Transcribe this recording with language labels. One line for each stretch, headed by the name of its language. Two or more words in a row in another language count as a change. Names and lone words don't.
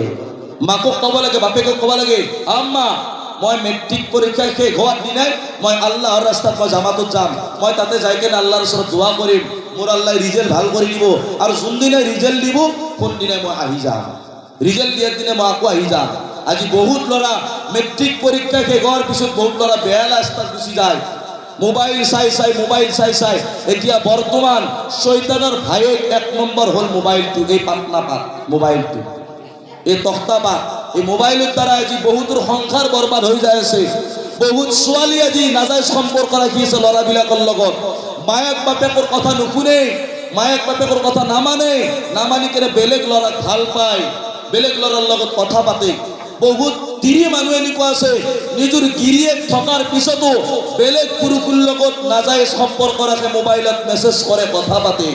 Assamese: মাকক ক'ব লাগে, বাপেকক ক'ব লাগে, আম্মা মই মেট্ৰিক পৰীক্ষা শেষ হোৱাৰ দিনাই মই আল্লাহৰ ৰাস্তাত মই জামাতত যাম, মই তাতে যাই কেনে আল্লাহৰ ওচৰত দোৱা কৰিম, মোৰ আল্লাহ ৰিজাল্ট ভাল কৰি দিব, আৰু যোনদিনাই ৰিজাল্ট দিব কোনদিনাই মই আহি যাম, ৰিজাল্ট দিয়াৰ দিনে মই আকৌ আহি যাম। আজি বহুত ল'ৰা মেট্ৰিক পৰীক্ষা শেষ হোৱাৰ পিছত বহুত ল'ৰা বেয়া ৰাস্তাত গুচি যায়, মোবাইল চাই চাই। এতিয়া বৰ্তমান শয়তানৰ ভাইয়েক 1 নম্বৰ হ'ল মোবাইলটো, এই পাতনা পাত মোবাইলটো, এই তক্তা পাত,
Bangla: এই মোবাইলের দ্বারা আজি বহুতর সংসার বরবাদ হয়ে যায় আছে।
Assamese: বহুত ছোৱালী আজি নাজায়জ সম্পৰ্ক ৰাখি আছে ল'ৰাবিলাকৰ লগত, মায়েক বাপেকৰ কথা নুশুনে, মায়েক বাপেকৰ কথা নামানি কেনে বেলেগ ল'ৰাক ভাল পায়, বেলেগ ল'ৰাৰ লগত কথা পাতে। বহুত তিৰি মানুহ এনেকুৱা আছে নিজৰ গিৰিয়েক থকাৰ পিছতো বেলেগ পুৰুষৰ লগত নাজায়জ সম্পৰ্ক ৰাখে, মোবাইলত মেছেজ কৰে, কথা পাতে।